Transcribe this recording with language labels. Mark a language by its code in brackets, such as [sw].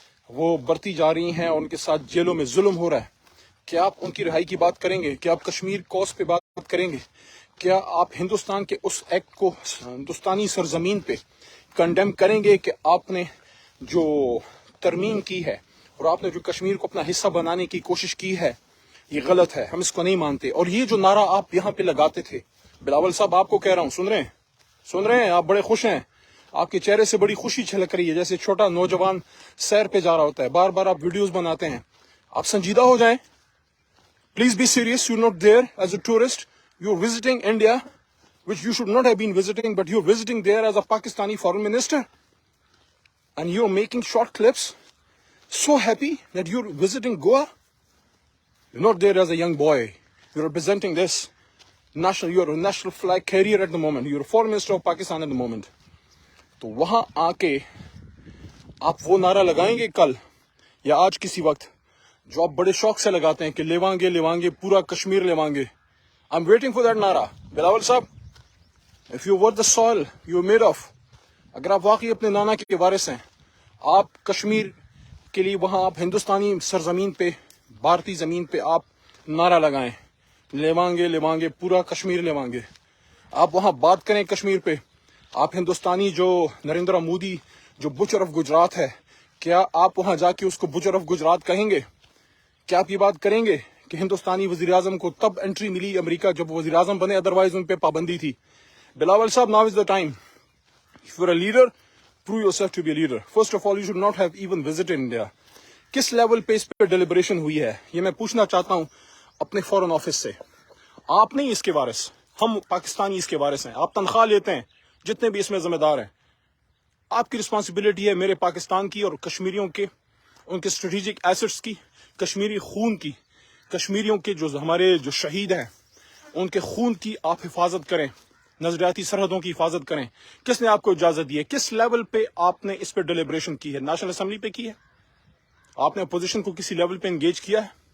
[ur] وہ برتی جا رہی ہیں اور ان کے ساتھ جیلوں میں ظلم ہو رہا ہے، کیا آپ ان کی رہائی کی بات کریں گے؟ کیا آپ کشمیر کوس پہ بات کریں گے؟ کیا آپ ہندوستان کے اس ایکٹ کو ہندوستانی سرزمین پہ کنڈیم کریں گے کہ آپ نے جو ترمیم کی ہے اور آپ نے جو کشمیر کو اپنا حصہ بنانے کی کوشش کی ہے، یہ غلط ہے، ہم اس کو نہیں مانتے؟ اور یہ جو نعرہ آپ یہاں پہ لگاتے تھے، بلاول صاحب آپ کو کہہ رہا ہوں، سن رہے ہیں؟ آپ بڑے خوش ہیں، آپ کے چہرے سے بڑی خوشی چھلک رہی ہے، جیسے چھوٹا نوجوان سیر پہ جا رہا ہوتا ہے، بار بار آپ ویڈیوز بناتے ہیں۔ آپ سنجیدہ ہو جائیں، [en] please be serious. You're not there as a tourist. You're visiting India, which you should not have been visiting, but you're visiting there as a Pakistani foreign minister. And you're making short clips, so happy that you're visiting Goa. You're not there as a young boy. You're representing this you're a national flag carrier at the moment. You're a foreign minister of Pakistan at the moment. [ur] تو وہاں آ کے آپ وہ نعرہ لگائیں گے کل یا آج کسی وقت جو آپ بڑے شوق سے لگاتے ہیں کہ لیوانگے پورا Kashmir لیوانگے؟ [en] I'm waiting for that [ur] نعرہ. بلاول صاحب، [en] if you were the soil you were made of، [ur] اگر آپ واقعی اپنے نانا کے وارث ہیں، آپ کشمیر کے لیے وہاں آپ ہندوستانی سرزمین پہ، بھارتی زمین پہ آپ نعرہ لگائیں، لیوانگے پورا کشمیر لیوانگے، آپ وہاں بات کریں کشمیر پہ، آپ ہندوستانی جو نریندر مودی جو بچر آف گجرات ہے، کیا آپ وہاں جا کے اس کو بچر آف گجرات کہیں گے؟ کیا آپ یہ بات کریں گے کہ ہندوستانی وزیراعظم کو تب انٹری ملی امریکہ جب وہ وزیراعظم بنے، ادروائز ان پہ پابندی تھی؟ بلاول صاحب، [en] now is the time. If you're a leader, prove yourself to be a leader. First of all, you should not have even visited India. [ur] کس لیول پہ اس پہ ڈیلیبریشن ہوئی ہے، یہ میں پوچھنا چاہتا ہوں اپنے فورن آفس سے۔ آپ نہیں اس کے وارث، ہم پاکستانی اس کے وارث ہیں۔ آپ تنخواہ لیتے ہیں، جتنے بھی اس میں ذمہ دار ہیں، آپ کی رسپانسبلٹی ہے میرے پاکستان کی اور کشمیریوں کے، ان کے اسٹریٹجک ایسٹس کی، کشمیری خون کی، کشمیریوں کے جو ہمارے جو شہید ہیں ان کے خون کی آپ حفاظت کریں، نظریاتی سرحدوں کی حفاظت کریں۔ کس نے آپ کو اجازت دی ہے؟ کس لیول پہ آپ نے اس پہ ڈیلیبریشن کی ہے؟ نیشنل اسمبلی پہ کی ہے؟ آپ نے اپوزیشن کو کسی لیول پہ انگیج کیا ہے؟